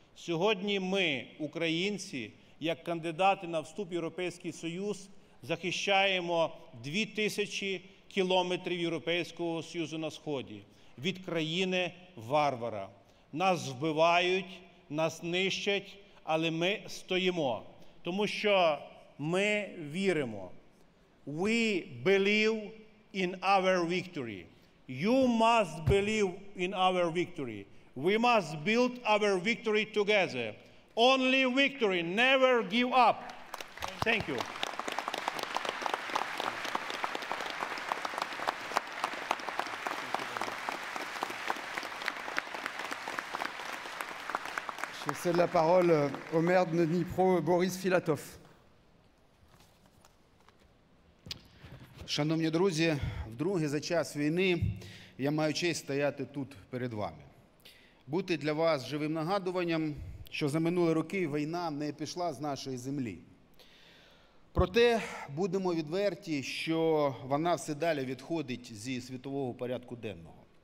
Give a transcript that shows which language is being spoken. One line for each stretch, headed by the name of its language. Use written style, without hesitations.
Ukrainian: Сьогодні ми, українці, як кандидати на вступ в Європейський Союз, захищаємо 2000 кілометрів Європейського Союзу на Сході від країни-варвара. Нас вбивають, нас нищать, але ми стоїмо, тому що ми віримо.
English: We believe in our victory. You must believe in our victory. We must build our victory together. Only victory, never give up. Thank you.
French: Je cède la parole au maire de Dnipro, Boris Filatov.
Ukrainian: Шановні друзі, вдруге за час війни я маю честь стояти тут перед вами. Бути для вас живим нагадуванням, що за минулі роки війна не пішла з нашої землі. Проте будемо відверті, що вона все далі відходить зі світового порядку денного.